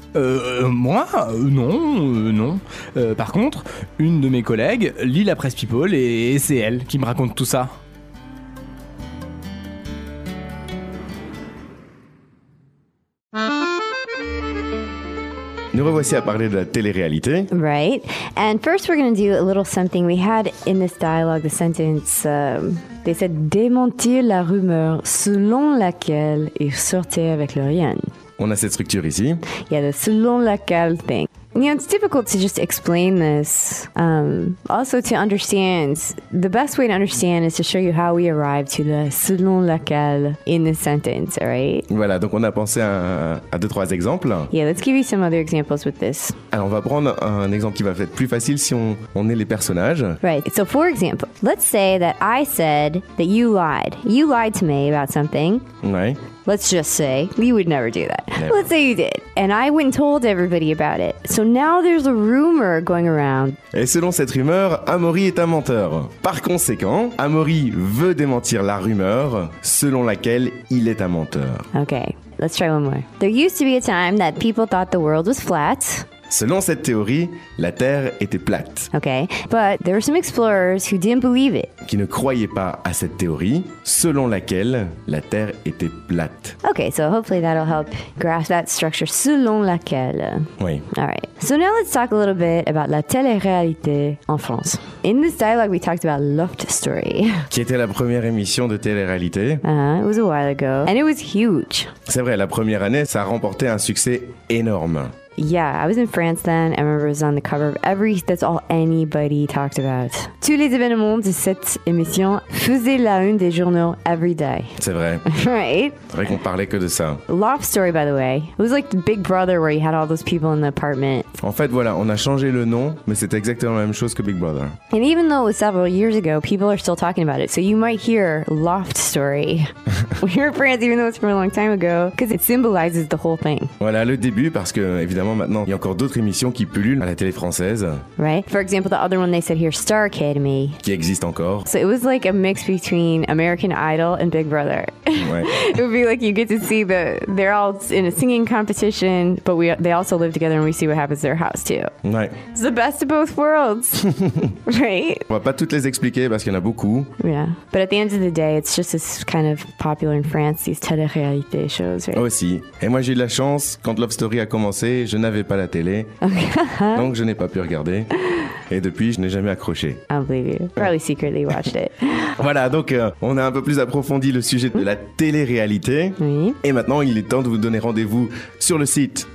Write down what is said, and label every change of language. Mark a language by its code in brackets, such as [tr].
[fr] Moi? Non, non. Par contre, une de mes collègues lit la presse People et c'est elle qui me raconte tout ça. Nous revoici à parler de la télé-réalité. [en] Right. And first we're going to do a little something. We had in this dialogue the sentence, they said [fr] démentir la rumeur selon laquelle il sortait avec Lauriane. On a cette structure ici. [en] Yeah, the selon laquelle thing. You know, it's difficult to just explain this. Also to understand, the best way to understand is to show you how we arrive to the selon laquelle in the sentence, right? [fr] Voilà, donc on a pensé à deux, trois exemples. [en] Yeah, let's give you some other examples with this. [fr] Alors on va prendre un exemple qui va être plus facile si on est les personnages. [en] Right, so for example, let's say that I said that you lied. You lied to me about something. [fr] Ouais. [en] Let's just say, we would never do that. Never. Let's say you did. And I went and told everybody about it. So now there's a rumor going around. [fr] Et selon cette rumeur, Amaury est un menteur. Par conséquent, Amaury veut démentir la rumeur selon laquelle il est un menteur. [en] Okay, let's try one more. There used to be a time that people thought the world was flat. [fr] Selon cette théorie, la Terre était plate. [en] Okay, but there were some explorers who didn't believe it. [fr] Qui ne croyaient pas à cette théorie, selon laquelle la Terre était plate. [en] Okay, so hopefully that'll help grasp that structure, selon laquelle. [fr] Oui. [en] All right. So now let's talk a little bit about [fr] la télé-réalité en France. [en] In this dialogue, we talked about Loft Story. [fr] Qui était la première émission de télé-réalité. [en] It was a while ago. And it was huge. [fr] C'est vrai, la première année, ça a remporté un succès énorme. [en] Yeah, I was in France then. I remember it was on the cover of every... That's all anybody talked about. [fr] Tous les événements de cette émission faisaient la une des journaux [en] every day. [fr] C'est vrai. [en] Right? [fr] C'est vrai qu'on parlait que de ça. [en] Loft Story, by the way. It was like the Big Brother where you had all those people in the apartment. [fr] En fait, voilà, on a changé le nom, mais c'était exactement la même chose que Big Brother. [en] And even though it was several years ago, people are still talking about it. So you might hear Loft Story here in France, even though it's from a long time ago, because it symbolizes the whole thing. [fr] Voilà, le début, parce que, évidemment, maintenant, il y a encore d'autres émissions qui pullulent à la télé française. [en] Right. For example, the other one they said here, Star Academy. [fr] Qui existe encore. [en] So it was like a mix between American Idol and Big Brother. [fr] Ouais. [en] It would be like you get to see the they're all in a singing competition, but they also live together and we see what happens to their house too. Ouais. It's the best of both worlds. Right. [fr] On va pas toutes les expliquer parce qu'il y en a beaucoup. [en] Yeah. But at the end of the day, it's just as kind of popular in France, these télé-réalité shows, right? [fr] Aussi. Et moi, j'ai eu la chance, quand Love Story a commencé, je n'avais pas la télé, [en] okay. [fr] Donc je n'ai pas pu regarder. Et depuis, je n'ai jamais accroché. [en] I believe you. Probably secretly watched it. [fr] Voilà, donc on a un peu plus approfondi le sujet de la télé-réalité. Oui. Et maintenant, il est temps de vous donner rendez-vous sur le site